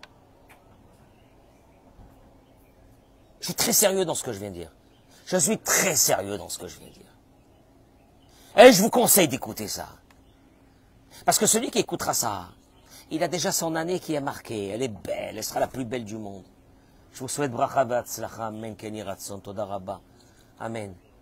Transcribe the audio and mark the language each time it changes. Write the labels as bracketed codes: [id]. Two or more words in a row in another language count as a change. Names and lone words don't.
[fr] Je suis très sérieux dans ce que je viens de dire. Je suis très sérieux dans ce que je viens de dire. Et je vous conseille d'écouter ça. Parce que celui qui écoutera ça, il a déjà son année qui est marquée. Elle est belle, elle sera la plus belle du monde. Je vous souhaite [he] ברכה והצלחה, אמן, כן יהי רצון, תודה רבה. אמן.